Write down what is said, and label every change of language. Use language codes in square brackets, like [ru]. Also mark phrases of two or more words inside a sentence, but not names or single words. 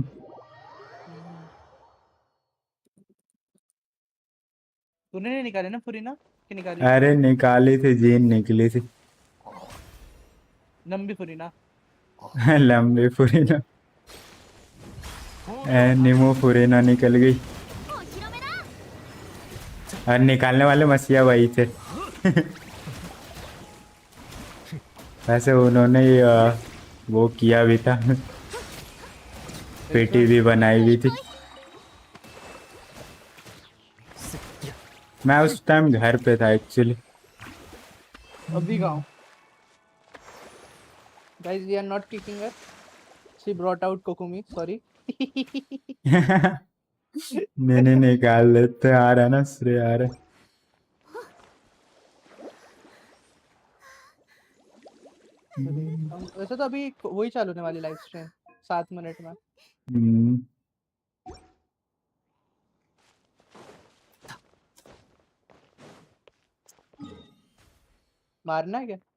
[hi] तूने नहीं निकाले ना फुरीना कि निकाली? अरे निकाली थी, जीन निकली थी। लंबी फुरीना। लंबी फुरीना, निमो फुरीना निकल गई। [ja] お披露目だ [hi] और निकालने वाले मसीहा वही थे। वैसे उन्होंने ही, वो किया भी था, पेटी भी बनाई भी थी। मैं उस टाइम घर पे था एक्चुअली। अभी गाँव। [en] Guys, we are not kicking her. She brought out Kokumi. Sorry. [hi] मैंने निकाल लेते, आ रहा ना श्रेय आ रहा। वैसे तो अभी वही चालू होने वाली [en] live stream [hi] 7 मिनट में। मारना है क्या?